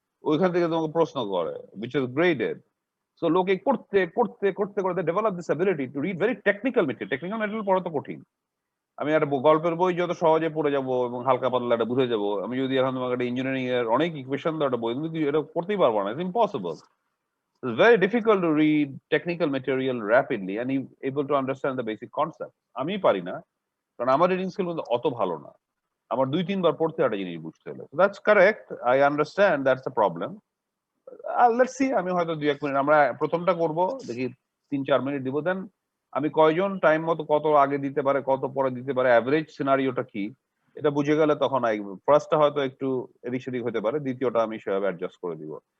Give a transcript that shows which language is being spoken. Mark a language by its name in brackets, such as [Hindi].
[Bangla] ওইখান থেকে তোমাকে প্রশ্ন করে, [English] which is graded. [Bangla] So লোকে করতে করতে করতে করতে [English] develop this ability to read very technical material [Bangla] পড়া তো কঠিন। আমি একটা গল্পের বই যত সহজে পড়ে যাবো এবং হালকা পাতলা এটা বুঝে যাবো, আমি যদি এখন তোমাকে একটা ইঞ্জিনিয়ারিং এর অনেক ইকুয়েশন দাও একটা বই, তুমি এটা পড়তেই পারবো না, [English] It's impossible. It's very difficult to read technical material rapidly and you able to understand the basic concept. [Bangla] আমি পারি না, কারণ আমার রিডিং স্কিল কিন্তু অত ভালো না। আমার 2-3 বার পড়তে একটা জিনিস বুঝতে হলে। [English] That's correct, I understand, that's a problem. Let's see, [Bangla] আমি হয়তো 2-1 মিনিট আমরা প্রথমটা করব, দেখি 3-4 মিনিট দিব। দেন আমি কয়জন টাইম মতো কত আগে দিতে পারে, কত পরে দিতে পারে, অ্যাভারেজ সিনারিওটা কি, এটা বুঝে গেলে তখন ফার্স্টটা হয়তো একটু এদিক সেদিক হতে পারে, দ্বিতীয়টা আমি সেভাবে অ্যাডজাস্ট করে দিব।